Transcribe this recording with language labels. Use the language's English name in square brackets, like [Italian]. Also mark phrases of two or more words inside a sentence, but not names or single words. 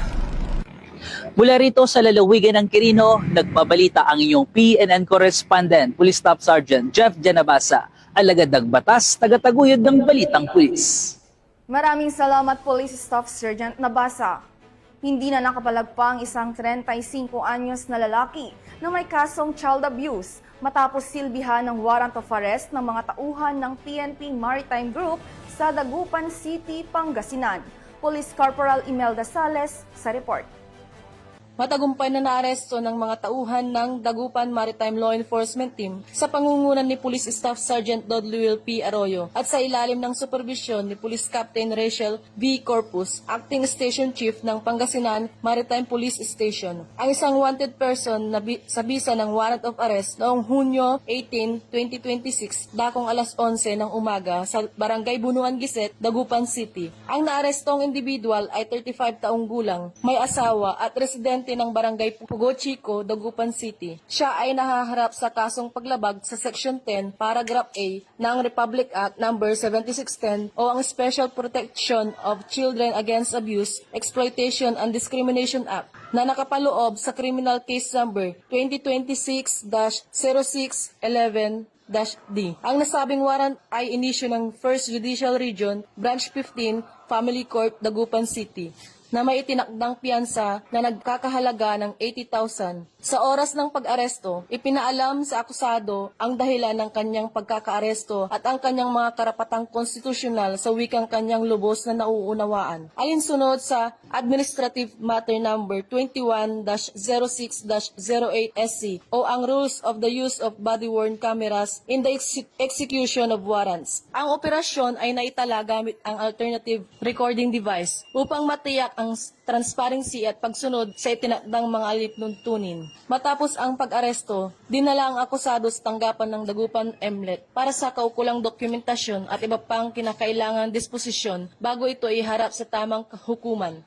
[Filipino] Mula rito sa lalawigan ng Quirino, nagbabalita ang inyong PNN correspondent, Police Staff Sergeant Jeff Janabasa, alagad ng batas, tagataguyod ng Balitang Pulis. Maraming salamat, Police Staff Sergeant Nabasa. Hindi na nakapalagpa ang isang 35 anyos na lalaki na may kasong [English] child abuse [Filipino] matapos silbihan ng [English] warrant of arrest [Filipino] ng mga tauhan ng PNP Maritime Group sa Dagupan City, Pangasinan. Police Corporal Imelda Sales sa report. Matagumpay na naaresto ng mga tauhan ng Dagupan Maritime Law Enforcement Team sa pangungunan ni Police Staff Sergeant Dodluil P. Arroyo at sa ilalim ng supervisyon ni Police Captain Rachel V. Corpus, [English] Acting Station Chief [Filipino] ng Pangasinan Maritime Police Station. Ang isang [English] wanted person [Filipino] na sa bisa ng [English] warrant of arrest [Filipino] noong Hunyo 18, 2026, dakong alas 11 ng umaga sa Barangay Bunuan Giset, Dagupan City. Ang naarestong individual ay 35 taong gulang, may asawa at residente ng Barangay Pugo Chico, Dagupan City. Siya ay nahaharap sa kasong paglabag sa Section 10, Paragraph A ng Republic Act No. 7610 o ang Special Protection of Children Against Abuse, Exploitation and Discrimination Act na nakapaloob sa Criminal Case Number 2026-0611-D. Ang nasabing warrant ay inisyu ng 1st Judicial Region, Branch 15, Family Court, Dagupan City, na may itinakdang piyansa na nagkakahalaga ng 80,000. Sa oras ng pag-aresto, ipinaalam sa akusado ang dahilan ng kanyang pagkakaaresto at ang kanyang mga karapatang konstitusyonal sa wikang kanyang lubos na nauunawaan. Alinsunod sa Administrative Matter No. 21-06-08-SC o ang Rules of the Use of Body-worn Cameras in the Execution of Warrants. Ang operasyon ay naitala gamit ang [English] alternative recording device [Filipino] upang matiyak ang transparency at pagsunod sa itinakdang mga alituntunin. Matapos ang pag-aresto, dinala ang akusado sa tanggapan ng Dagupan MLET para sa kaukulang dokumentasyon at iba pang kinakailangang disposisyon bago ito iharap sa tamang hukuman.